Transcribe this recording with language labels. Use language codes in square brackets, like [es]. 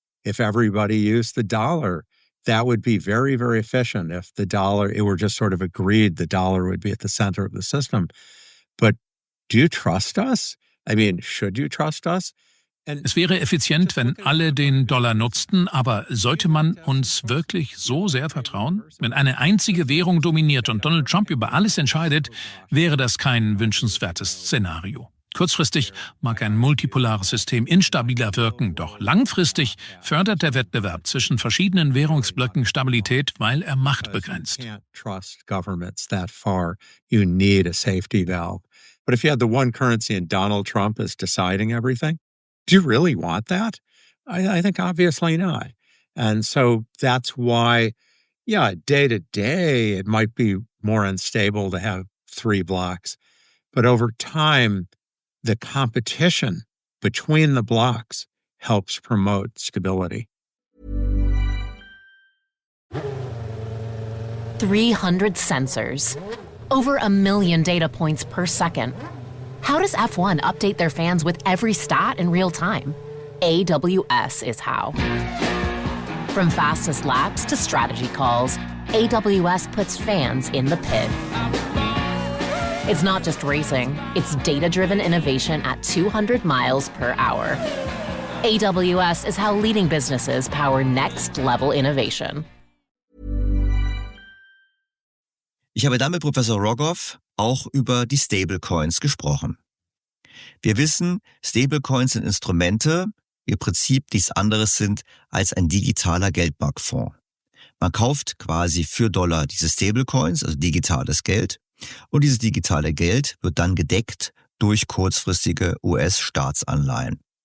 [en] If everybody used the dollar, that would be very, very efficient. If the dollar, it were just sort of agreed the dollar would be at the center of the system. But do you trust us? I mean, should you trust us? [de] Es wäre effizient, wenn alle den Dollar nutzten, aber sollte man uns wirklich so sehr vertrauen? Wenn eine einzige Währung dominiert und Donald Trump über alles entscheidet, wäre das kein wünschenswertes Szenario. Kurzfristig mag ein multipolares System instabiler wirken, doch langfristig fördert der Wettbewerb zwischen verschiedenen Währungsblöcken Stabilität, weil er Macht begrenzt. [en] You can't trust governments that far. You need a safety valve. But if you had the one currency and Donald Trump is deciding everything, do you really want that? I think obviously not. And so that's why, day to day, it might be more unstable to have three blocks. But over time, the competition between the blocks helps promote stability. 300 sensors. Over 1 million data points per second. How does F1 update their fans with every stat in real time? AWS is how. From fastest laps to strategy calls, AWS puts fans in the pit. It's not just racing, it's data-driven innovation at 200 miles per hour. AWS is how leading businesses power next-level innovation. [de] Ich habe dann mit Professor Rogoff auch über die Stablecoins gesprochen. Wir wissen, Stablecoins sind Instrumente, die im Prinzip nichts anderes sind als ein digitaler Geldmarktfonds. Man kauft quasi für Dollar diese Stablecoins, also digitales Geld, und dieses digitale Geld wird dann gedeckt durch kurzfristige US-Staatsanleihen.